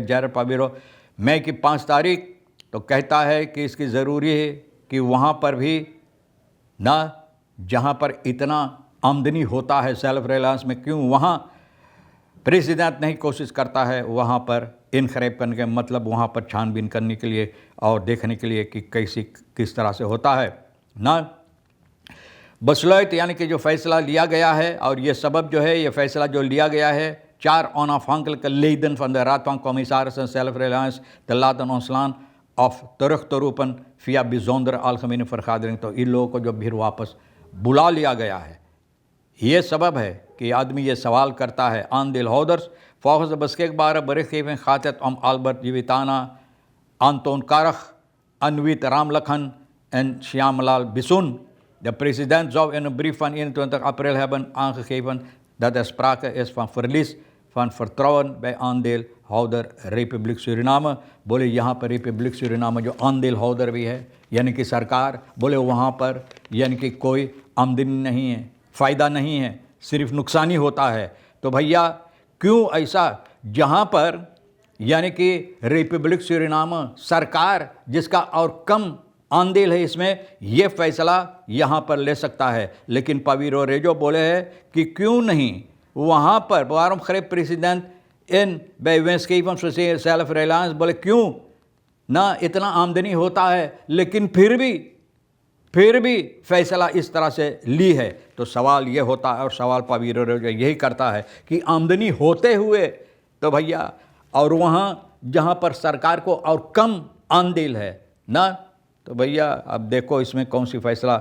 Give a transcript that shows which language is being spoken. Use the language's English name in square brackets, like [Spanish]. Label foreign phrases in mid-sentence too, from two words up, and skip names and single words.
[Caribbean Hindustani] जैर पवीरो मई की 5 तारीख तो कहता है कि इसकी ज़रूरी है कि वहाँ पर भी ना, जहाँ पर इतना आमदनी होता है सेल्फ रिलायंस में, क्यों वहाँ प्रेसिडेंट नहीं कोशिश करता है वहाँ पर इनखरेब करने के, मतलब वहाँ पर छानबीन करने के लिए और देखने के लिए कि किस तरह से होता है ना। बसलोइट यानी कि जो फ़ैसला लिया गया है, और ये सबब जो है, ये फ़ैसला जो लिया गया है [Dutch] 4 onafhankelijke leden van de Raad van Commissarissen Zelfreliance te laten ontslaan of terug te roepen via bijzondere algemene vergadering, [Caribbean Hindustani] तो इन लोगों को जो फिर वापस बुला लिया गया है। ये सबब है कि आदमी ये सवाल करता है। [Dutch] aandeelhouders volgens de beschikbare berichtgeving gaat het om Albert Jivitana, Anton Karch, Anwit Ramlakhan en Shyamlal Bisun. De president zou in een brief van 21 april hebben aangegeven dat er sprake is van verlies van vertrouwen bij aandeelhouder Republiek Suriname। [Caribbean Hindustani] बोले यहाँ पर रिपब्लिक सुरिनामे जो aandeelhouder भी है, यानी कि सरकार, बोले वहाँ पर यानी कि कोई आमदनी नहीं है, फ़ायदा नहीं है, सिर्फ नुकसानी होता है। तो भैया क्यों ऐसा, जहाँ पर यानी कि रिपब्लिक सुरिनामे सरकार जिसका और कम आंदेल है, इसमें ये फ़ैसला यहाँ पर ले सकता है, लेकिन पवीरो रेजो बोले है कि क्यों नहीं वहाँ पर [Dutch] waarom greep president in bij winstgevend van [Caribbean Hindustani] सेल्फ रिलायंस, बोले क्यों ना, इतना आमदनी होता है लेकिन फिर भी फ़ैसला इस तरह से ली है। तो सवाल ये होता है, और सवाल पवीरो रेजो यही करता है कि आमदनी होते हुए तो भैया, और वहाँ जहाँ पर सरकार को और कम आंदेल है ना, तो भैया अब देखो इसमें कौन सी फ़ैसला।